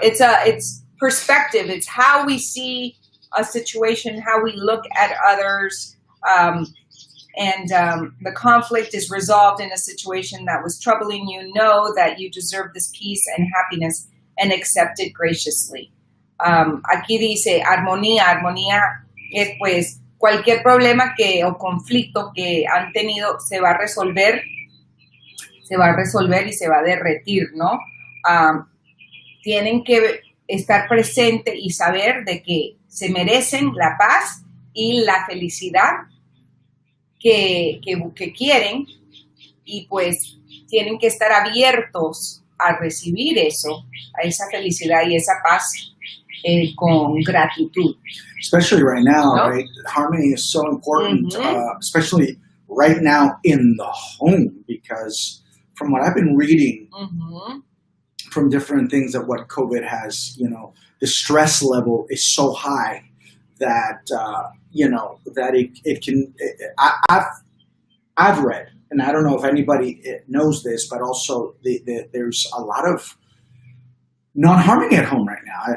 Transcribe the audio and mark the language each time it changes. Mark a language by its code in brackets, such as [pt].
[en] It's perspective. It's how we see a situation, how we look at others, and the conflict is resolved in a situation that was troubling you. Know that you deserve this peace and happiness and accept it graciously. [es] Aquí dice armonía es pues cualquier problema o conflicto que han tenido se va a resolver y se va a derretir, ¿no? Tienen que estar presente y saber de que se merecen la paz y la felicidad que quieren, y pues tienen que estar abiertos a recibir eso, a esa felicidad y esa paz con gratitud. [en] Especially right now, Nope. right? Harmony is so important, especially right now in the home, because from what I've been reading from different things that what COVID has, the stress level is so high that, that it can, I've read, and I don't know if anybody knows this, but also there's a lot of non-harmony at home right now.